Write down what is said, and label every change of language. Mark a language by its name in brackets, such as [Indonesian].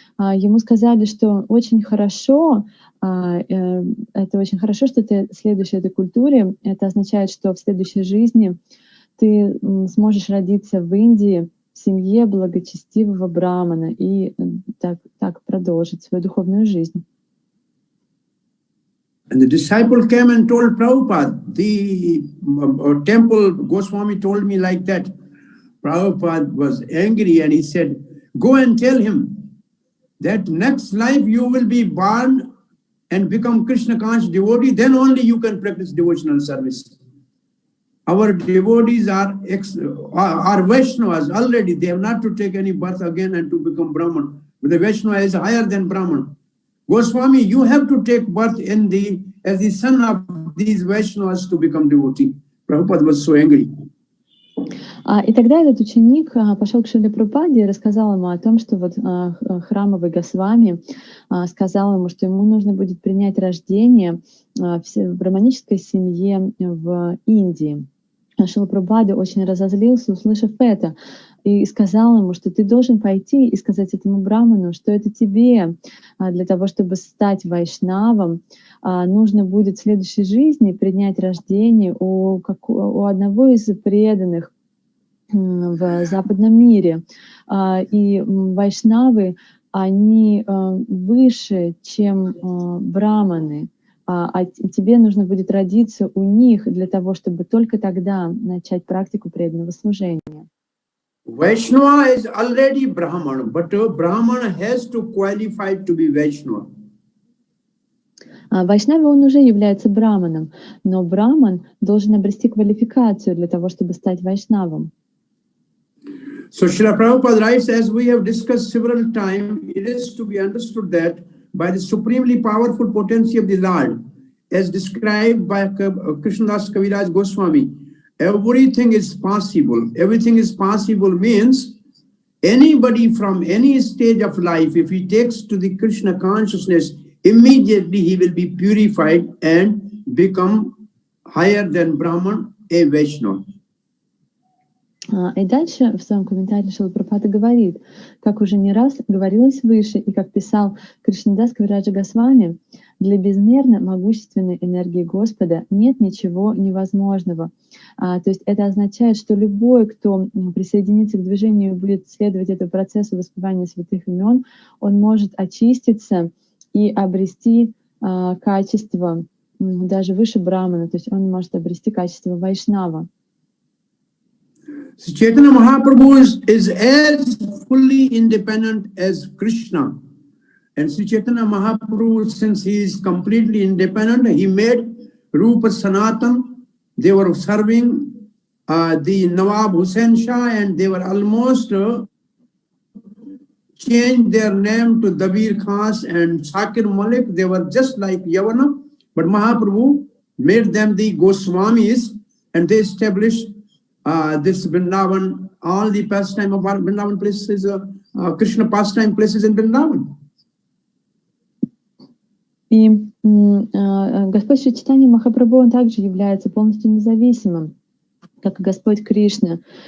[Russian] Ему сказали, что очень хорошо, это очень хорошо, что ты следуешь этой культуре. Это означает, что в следующей жизни ты сможешь родиться в Индии в семье благочестивого брахмана и так продолжить свою духовную жизнь. [English] And the disciple came and told Prabhupada, the temple Goswami told me like that. Prabhupada was angry and he said, go and tell him that next life you will be born and become Krishna conscious devotee, then only you can practice devotional service. Our devotees are Vaishnavas already. They have not to take any birth again and to become Brahman. But the Vaishnava is higher than Brahman. Goswami, you have to take birth as the son of these Vaishnavas to become devotee. Prabhupada was so angry. [Russian] И тогда этот ученик пошел к Шриле Прабхупаде и рассказал ему о том, что вот храмовый Госвами сказал ему, что ему нужно будет принять рождение в брахманической семье в Индии. Шрила Прабхупада очень разозлился, услышав это, и сказал ему, что ты должен пойти и сказать этому браману, что это тебе для того, чтобы стать вайшнавом, нужно будет в следующей жизни принять рождение у одного из преданных в западном мире. И вайшнавы, они выше, чем браманы, а тебе нужно будет родиться у них для того, чтобы только тогда начать практику преданного служения. [English] Vaishnava is already Brahman, but a Brahman has to qualify to be Vaishnava. [Russian] Вайшнава, он уже является браманом, но браман должен обрести квалификацию для того, чтобы стать вайшнавом. [English] So Srila Prabhupada writes, as we have discussed several times, it is to be understood that by the supremely powerful potency of the Lord, as described by Krishnadas Kaviraj Goswami, everything is possible. Everything is possible means anybody from any stage of life, if he takes to the Krishna consciousness, immediately he will be purified and become higher than Brahman, a Vaishnava. [Russian] И дальше в своем комментарии Шрила Прабхупада говорит, как уже не раз говорилось выше, и как писал Кришнадас Кавираджа Госвами, для безмерно могущественной энергии Господа нет ничего невозможного. То есть это означает, что любой, кто присоединится к движению и будет следовать этому процессу воспевания святых имен, он может очиститься и обрести качество даже выше Брахмана, то есть он может обрести качество Вайшнава. [English] So Chaitanya Mahaprabhu is as fully independent as Krishna. And Sri Chaitanya Mahaprabhu, since he is completely independent, he made Rupa Sanatan. They were serving the Nawab Hussain Shah, and they were almost changed their name to Dabir Khas and Shakir Malik. They were just like Yavana, but Mahaprabhu made them the Goswamis, and they established this Vrindavan, all the pastime of our Vrindavan places, Krishna pastime places in Vrindavan. [Russian] И Господь Шри Чайтанья Махапрабху, он также является полностью независимым, как и Господь Кришна.